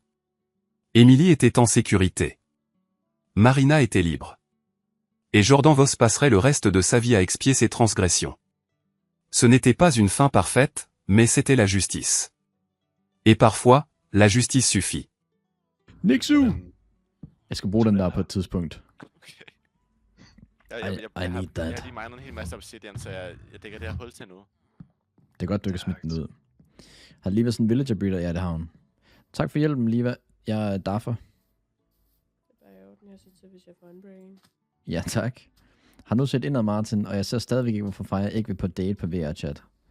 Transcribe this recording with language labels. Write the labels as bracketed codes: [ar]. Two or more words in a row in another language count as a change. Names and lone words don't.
[fr] Emily était en sécurité. Marina était libre. Et Jordan Voss passerait le reste de sa vie à expier ses transgressions. Ce n'était pas une fin parfaite, mais c'était la justice. Et parfois, la justice suffit. Nixu! [da] Men, Jeg skal bruge den der på et tidspunkt. Okay. [en] I need that. [da] Jeg har lige mindet en hel masse obsidian, så jeg dækker det her hul til nu. Det er godt, du ikke smidt den ud. Har Liva sådan en [en] villager breeder? [da] Ja, det har hun. Tak for hjælpen, Liva. Jeg er Daffer. Det er bare i orden, jeg siger til, hvis jeg får en brain. Ja, tak. Har nu set indad, Martin, og jeg ser stadigvæk ikke, hvorfor Freja ikke vil på date på VR-chat.